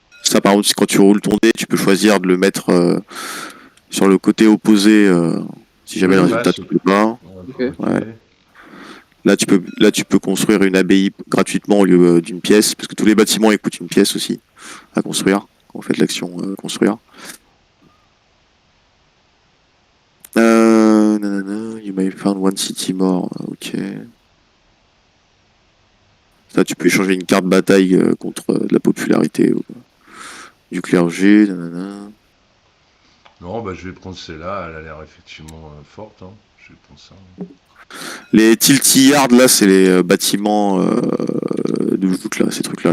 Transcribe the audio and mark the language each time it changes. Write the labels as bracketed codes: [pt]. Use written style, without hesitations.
[fr] Ça, par contre, quand tu roules ton dé, tu peux choisir de le mettre sur le côté opposé, si jamais le Ouais, résultat te plaît pas. Ok. Ouais. Là, tu peux construire une abbaye gratuitement au lieu d'une pièce, parce que tous les bâtiments ils coûtent une pièce aussi à construire quand vous faites l'action construire. [en] Nanana, you may find one city more. [fr] Ok. Là, tu peux échanger une carte bataille contre de la popularité du clergé. Nanana. Non, bah je vais prendre celle-là, elle a l'air effectivement forte. Hein. Je vais prendre ça. Les Tilty Yards, là, c'est les bâtiments de joute, là, ces trucs-là.